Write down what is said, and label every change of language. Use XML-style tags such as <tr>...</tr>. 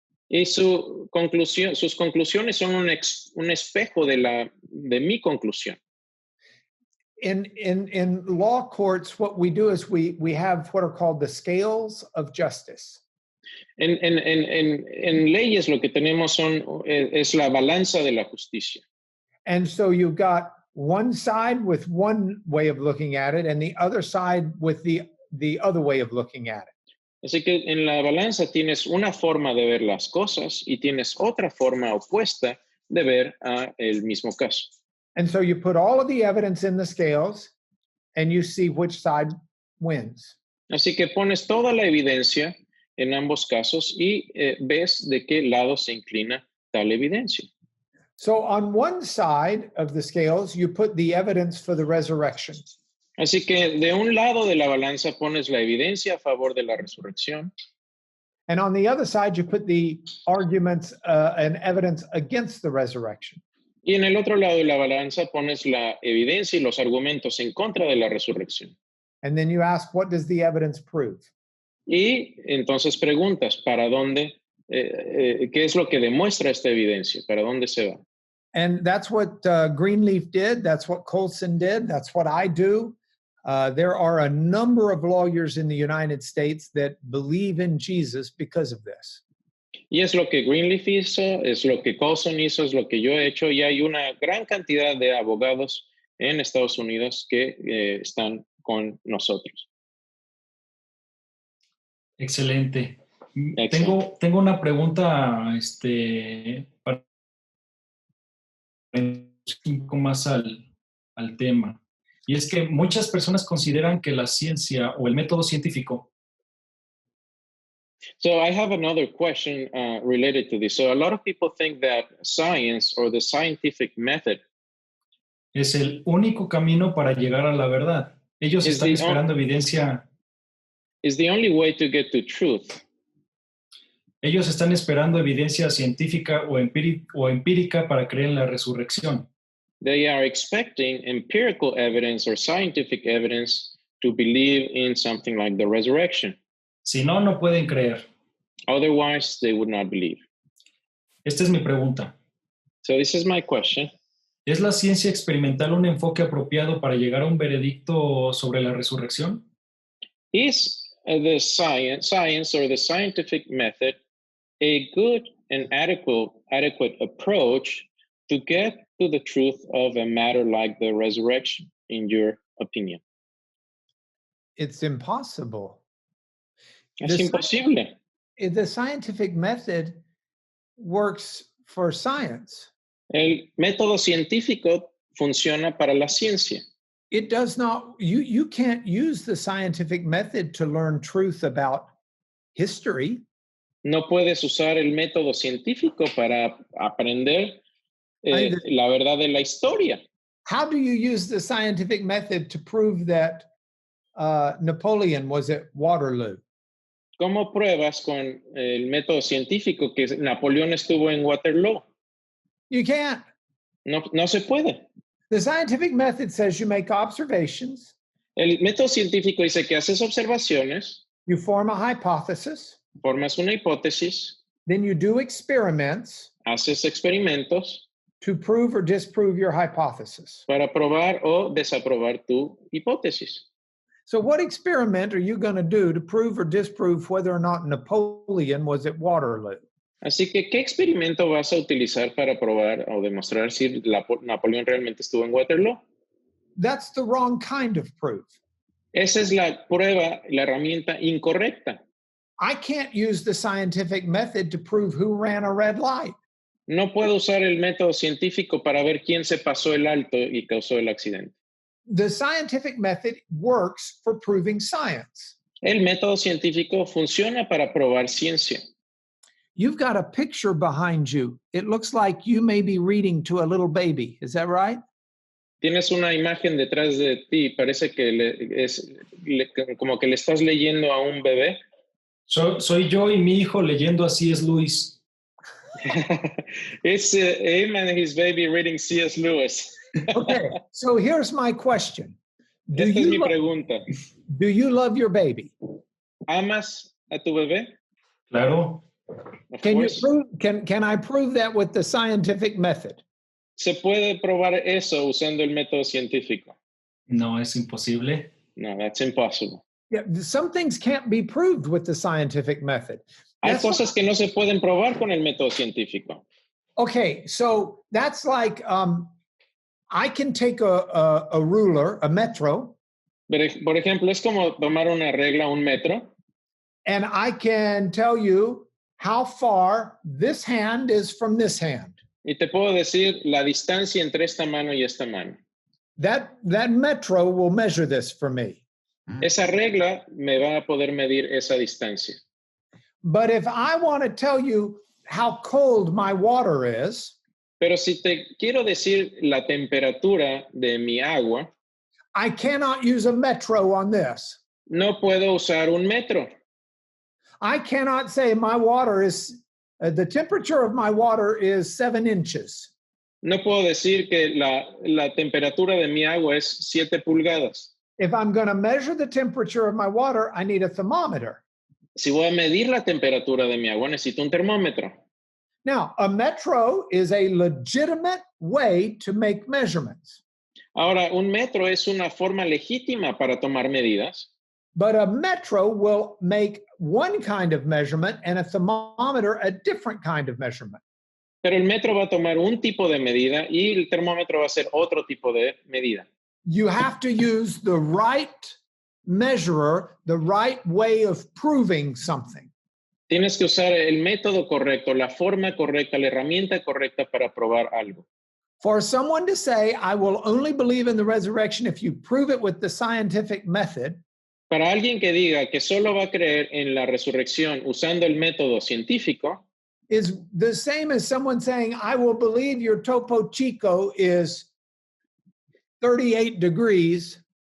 <es>Y sus conclusiones son un espejo de mi conclusión.</es> <en>In law courts, what we do is we have what are called the scales of justice.</en> <es>En leyes lo que tenemos es la balanza de la justicia.</es> <en>And so you've got one side with one way of looking at it and the other side with the other way of looking at it.</en> <es>Así que en la balanza tienes una forma de ver las cosas y tienes otra forma opuesta de ver el mismo caso.</es> <en>And so you put all of the evidence in the scales and you see which side wins.</en> <es>Así que pones toda la evidencia en ambos casos y ves de qué lado se inclina tal evidencia.</es> <en>So on one side of the scales, you put the evidence for the resurrection.</en> <es>Así que de un lado de la balanza pones la evidencia a favor de la resurrección.</es> <en>And on the other side, you put the arguments and evidence against the resurrection.</en> <es>Y en el otro lado de la balanza pones la evidencia y los argumentos en contra de la resurrección.</es> <en>And then you ask, what does the evidence prove?</en> <es>Y entonces preguntas, ¿para dónde? ¿Qué es lo que demuestra esta evidencia? ¿Para dónde se va?</es> <en>And that's what Greenleaf did. That's what Colson did. That's what I do. There are a number of lawyers in the United States that believe in Jesus because of this.</en> <es>Y es lo que Greenleaf hizo, es lo que Colson hizo, es lo que yo he hecho, y hay una gran cantidad de abogados en Estados Unidos que están con nosotros. Excelente. Tengo una pregunta para un poco más al tema. Y es que muchas personas consideran que la ciencia o el método científico.</es> <en>So I have another question related to this. So a lot of people think that science or the scientific method</en> <es>es el único camino para llegar a la verdad. Ellos están esperando evidencia.</es> <en>Is the only way to get to truth.</en> <es>Ellos están esperando evidencia científica o empírica para creer en la resurrección.</es> <en>They are expecting empirical evidence or scientific evidence to believe in something like the resurrection.</en> <es>Si no, no pueden creer.</es> <en>Otherwise, they would not believe.</en> <es>Esta es mi pregunta.</es> <en>So this is my question.</en> <es>¿Es la ciencia experimental un enfoque apropiado para llegar a un veredicto sobre la resurrección?</es> <en>Is the science or the scientific method a good and adequate approach to get to the truth of a matter like the resurrection, in your opinion? It's impossible.</en> <es>Es imposible.</es> <en>The scientific method works for science.</en> <es>El método científico funciona para la ciencia.</es> <en>it does not, you can't use the scientific method to learn truth about history.</en> <es>No puedes usar el método científico para aprender la verdad de la historia.</es> <en>How do you use the scientific method to prove that Napoleon was at Waterloo?</en> <es>¿Cómo pruebas con el método científico que Napoleón estuvo en Waterloo?</es> <en>You can't.</en> <es>No se puede.</es> <en>The scientific method says you make observations.</en> <es>El método científico dice que haces observaciones.</es> <en>You form a hypothesis.</en> <es>Formas una hipótesis.</es> <en>Then you do experiments.</en> <es>Haces experimentos.</es> <en>To prove or disprove your hypothesis.</en> <es>Para probar o desaprobar tu hipótesis.</es> <en>So what experiment are you going to do to prove or disprove whether or not Napoleon was at Waterloo?</en> <es>Así que, ¿qué experimento vas a utilizar para probar o demostrar si Napoleón realmente estuvo en Waterloo?</es> <en>That's the wrong kind of proof.</en> <es>Esa es la prueba, la herramienta incorrecta.</es> <en>I can't use the scientific method to prove who ran a red light.</en> <es>No puedo usar el método científico para ver quién se pasó el alto y causó el accidente.</es> <en>The scientific method works for proving science.</en> <es>El método científico funciona para probar ciencia.</es> <en>You've got a picture behind you. It looks like you may be reading to a little baby. Is that right?</en> <es>Tienes una imagen detrás de ti. Parece que como que le estás leyendo a un bebé. Soy yo y mi hijo leyendo a C.S. Lewis.</es> <en>It's him and his baby reading C.S. Lewis. Okay, so here's my question.</en> <es>Esta es mi pregunta.</es> <en>Do you love your baby?</en> <es>¿Amas a tu bebé? Claro.</es> <en>Can I prove that with the scientific method?</en> <es>¿Se puede probar eso usando el método científico? No, es imposible.</es> <en>No, that's impossible. Yeah, some things can't be proved with the scientific method.</en> <es>Hay cosas que no se pueden probar con el método científico.</es> <en>Okay, so that's like I can take a ruler, a metro.</en> <es>Por ejemplo, es como tomar una regla, un metro.</es> <en>And I can tell you how far this hand is from this hand.</en> <es>Y te puedo decir la distancia entre esta mano y esta mano.</es> <en>That metro will measure this for me.</en> <es>Esa regla me va a poder medir esa distancia.</es> <en>But if I want to tell you how cold my water is,</en> <es>pero si te quiero decir la temperatura de mi agua,</es> <en>I cannot use a metro on this.</en> <es>No puedo usar un metro.</es> <en>I cannot say my water is, the temperature of my water is 7 inches.</en> <es>No puedo decir que la temperatura de mi agua es 7 pulgadas.</es> <en>If I'm going to measure the temperature of my water, I need a thermometer.</en> <es>Si voy a medir la temperatura de mi agua, necesito un termómetro.</es> <en>Now, a metro is a legitimate way to make measurements.</en> <es>Ahora, un metro es una forma legítima para tomar medidas.</es> <en>But a metro will make one kind of measurement and a thermometer a different kind of measurement.</en> <es>Pero el metro va a tomar un tipo de medida y el termómetro va a ser otro tipo de medida.</es> <en>You have to use the right measurer, the right way of proving something.</en> <es>Tienes que usar el método correcto, la forma correcta, la herramienta correcta para probar algo.</es> <en>For someone to say, I will only believe in the resurrection if you prove it with the scientific method.</en> <es>Para alguien que diga que solo va a creer en la resurrección usando el método científico,</es> <en>is the same as someone saying, I will believe your Topo Chico is 38 degrees.</en>